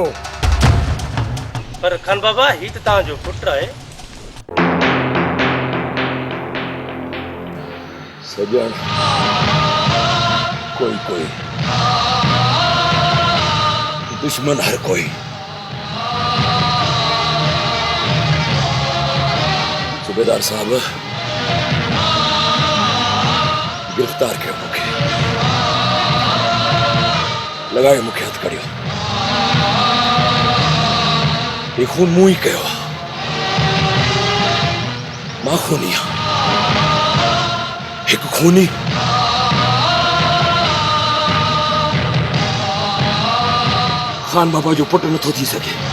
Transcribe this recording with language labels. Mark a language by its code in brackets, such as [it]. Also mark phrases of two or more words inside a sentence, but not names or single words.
[sd] पर खान बाबा ही त तव्हांजो पुटु आहे। सजन कोई कोई दुश्मन हर कोई सूबेदार साहब गिरफ्तार कयो मूंखे लगाए मूंखे हथ करियो ये खून मूं ही कयो आहे मां खूनी आहियां हिकु खूनी खान बाबा जो पुटु नथो थी सघे